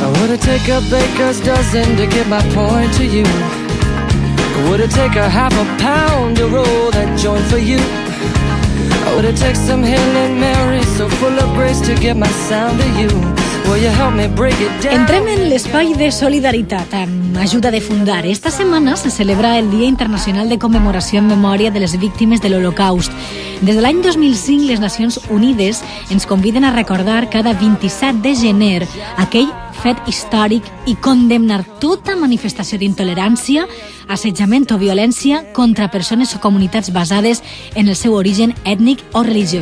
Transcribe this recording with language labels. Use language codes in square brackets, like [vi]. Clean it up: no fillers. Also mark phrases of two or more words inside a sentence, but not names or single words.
[en] Would it take a baker's dozen to get my point to you? Would it take a half a pound to roll that joint for you? Would it take some Hail Mary so full of grace to get my sound to you? Will you help me break it down? [ca] Entrem en l'espai de solidaritat amb ajuda de Fundar. Esta setmana se celebra el Dia Internacional de Commemoració en Memòria de les Víctimes de l'Holocaust. Des de l'any 2005, les Nacions Unides ens conviden a recordar cada 27 de gener aquell fet històric i condemnar tota manifestació d'intolerància, assetjament o violència contra persones o comunitats basades en el seu origen ètnic o religiós.